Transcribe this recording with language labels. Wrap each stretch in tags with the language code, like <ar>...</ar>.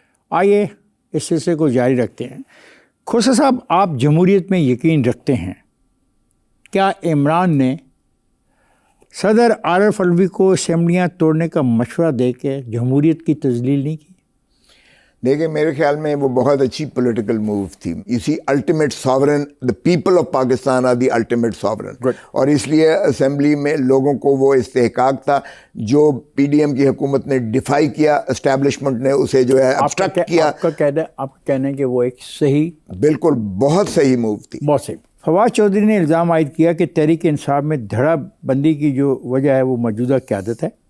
<ur>آئیے اس سلسلے کو جاری رکھتے ہیں. کھوسا صاحب، آپ جمہوریت میں یقین رکھتے ہیں. کیا عمران نے صدر عارف علوی کو اسمبلیاں توڑنے کا مشورہ دے کے جمہوریت کی تذلیل نہیں کی؟ دیکھیں، میرے خیال میں وہ بہت اچھی پولیٹیکل موو تھی.</ur> <en>اسی ultimate sovereign, the people of Pakistan are the ultimate sovereign.</en> <ur>اور اس لیے اسمبلی میں لوگوں کو وہ استحقاق تھا جو پی ڈی ایم کی حکومت نے ڈیفائی کیا، اسٹیبلشمنٹ نے اسے جو ہے ابسٹرکٹ کیا. آپ کا کہنا ہے کہ وہ ایک صحیح، بالکل بہت صحیح موو تھی. بہت صحیح. فواد چودھری نے الزام عائد کیا کہ تحریک انصاف میں دھڑا بندی کی جو وجہ ہے وہ موجودہ قیادت ہے.</ur>